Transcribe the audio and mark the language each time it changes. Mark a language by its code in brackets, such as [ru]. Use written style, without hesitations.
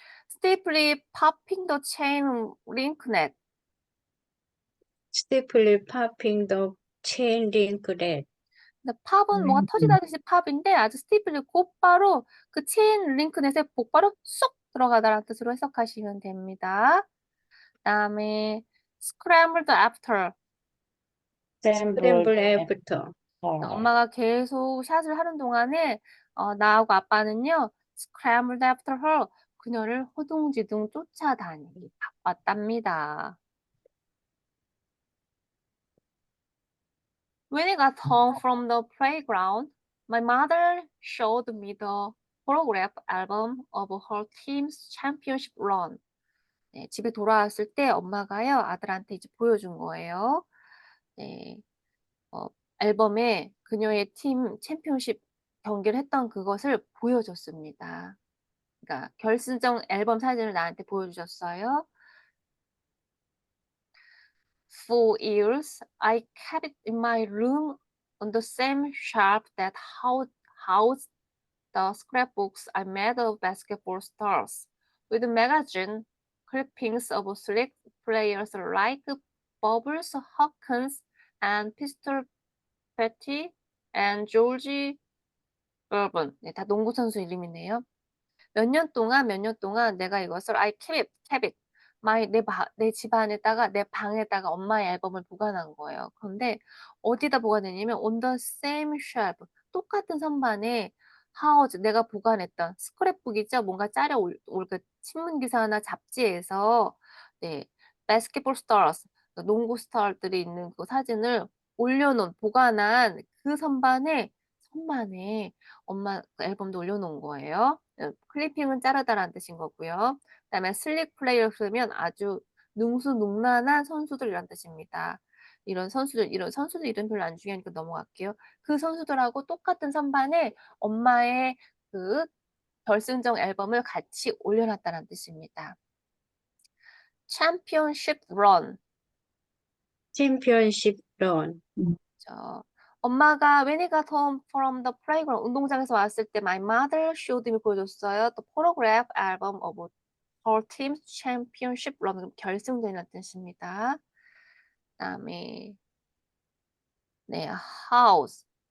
[en] Steeply popping the chain link net. steeply popping the chain link net. [ko] 근데 팝은 뭐가 터지다듯이 팝인데 아주 스티플리 곧바로 그 체인 링크넷에 곧바로 쏙 들어가다라는 뜻으로 해석하시면 됩니다. [en] 그다음에 scrambled after. scramble after. [ko] 엄마가 계속 샷을 하는 동안에 나하고 아빠는요, [en] scrambled after her. [ko] 그녀를 허둥지둥 쫓아다니기 바빴답니다. [en] When I got home from the playground, my mother showed me the photograph album of her team's championship run. [ko] 네, 집에 돌아왔을 때 엄마가요, 아들한테 이제 보여준 거예요. 네, 앨범에 그녀의 팀 챔피언십 경기를 했던 그것을 보여줬습니다. 그러니까 결승전 앨범 사진을 나한테 보여주셨어요. [en] For years, I kept it in my room on the same shelf that housed the scrapbooks I made of basketball stars, with magazine clippings of select players like Bubbles Hawkins and Pistol Petty and George Gervin. [ko] 네, 다 농구 선수 이름이네요. 몇 년 동안 내가 이것을 [en] I kept it. [ko] 내 집안에다가 내 방에다가 엄마의 앨범을 보관한 거예요. 그런데 어디다 보관했냐면 [en] on the same shelf. [ko] 똑같은 선반에 house 내가 보관했던 스크랩북이죠. 뭔가 짜려 올 그 신문 기사나 잡지에서 네, [en] basketball stars [ko] 농구 스타들이 있는 그 사진을 올려놓은 보관한 그 선반에 엄마 그 앨범도 올려놓은 거예요. 클리핑은 자르다라는 뜻인 거고요. 그다음에 슬릭 플레이어 쓰면 아주 능수능란한 선수들이란 뜻입니다. 이런 선수들 이름 별로 안 중요하니까 넘어갈게요. 그 선수들하고 똑같은 선반에 엄마의 그 결승전 앨범을 같이 올려놨다는 뜻입니다. [en] Championship run. championship run. [ko] 엄마가 [en] when I got home from the playground [ko] 운동장에서 왔을 때 [en] my mother showed me [ko] 보여줬어요. [en] The photograph album of her team's championship run. [ko] 결승전이라는 뜻입니다. 그다음에 네, house.